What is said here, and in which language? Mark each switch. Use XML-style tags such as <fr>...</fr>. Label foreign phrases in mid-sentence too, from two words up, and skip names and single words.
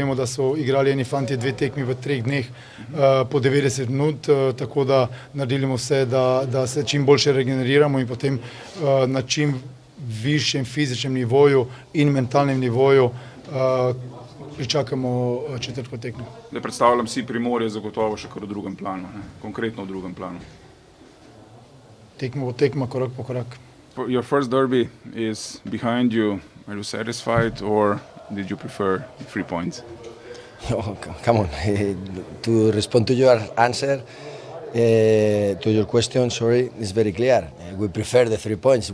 <sl>Vemo, da so igrali eni fanti 2 tekmi v 3 dneh po 90 minut, tako da naredimo vse, da se čim boljše regeneriramo in potem na čim višjem fizičnem nivoju in mentalnem nivoju pričakamo četrtko tekmo. Zdaj predstavljam si Primorje zagotovo še kar v drugem planu, konkretno v drugem planu. Tekmo po tekma, korak po korak.</sl> <en>Your first derby is behind you. Are you satisfied or did you prefer 3 points? Oh, come on. To respond to your answer, to your question, sorry, it's very clear. We prefer the 3 points.</en>